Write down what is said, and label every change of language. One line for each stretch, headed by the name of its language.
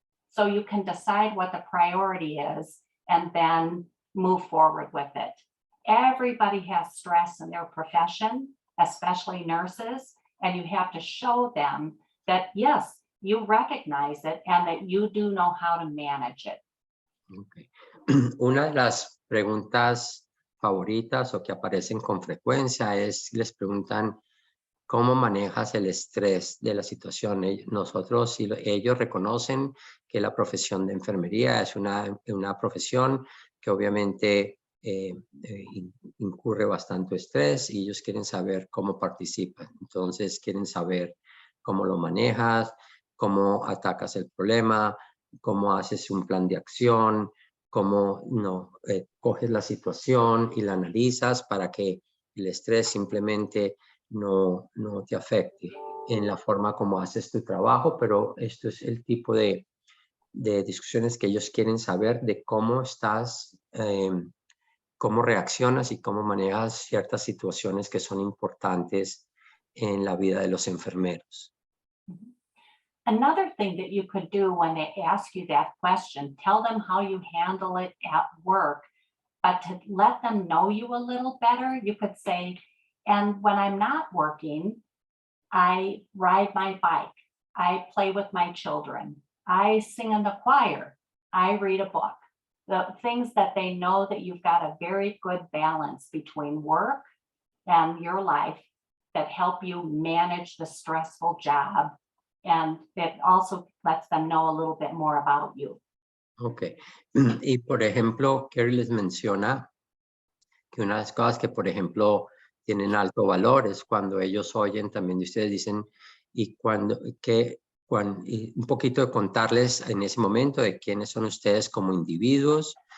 English: So you can decide what the priority is and then move forward with it. Everybody has stress in their profession, especially nurses, and you have to show them that, yes, you recognize it and that you do know how to manage it. Okay.
Spanish: Una de las preguntas favoritas o que aparecen con frecuencia les preguntan cómo manejas el estrés de la situación. Ellos reconocen que la profesión de enfermería es una profesión que obviamente incurre bastante estrés y ellos quieren saber cómo participan. Entonces quieren saber cómo lo manejas, cómo atacas el problema, cómo haces un plan de acción, cómo coges la situación y la analizas para que el estrés simplemente no te afecte en la forma como haces tu trabajo, pero esto es el tipo de discusiones que ellos quieren saber de cómo estás, cómo reaccionas y cómo manejas ciertas situaciones que son importantes en la vida de los enfermeros.
English: Another thing that you could do when they ask you that question, tell them how you handle it at work, but to let them know you a little better, you could say, and when I'm not working, I ride my bike, I play with my children, I sing in the choir, I read a book. The things that they know that you've got a very good balance between work and your life that help you manage the stressful job. And it also lets them know a little bit more about you. Ok.
Spanish: Y por ejemplo, Kerry les menciona que una de las cosas que, por ejemplo, tienen alto valor es cuando ellos oyen también de ustedes, dicen, y un poquito de contarles en ese momento de quiénes son ustedes como individuos.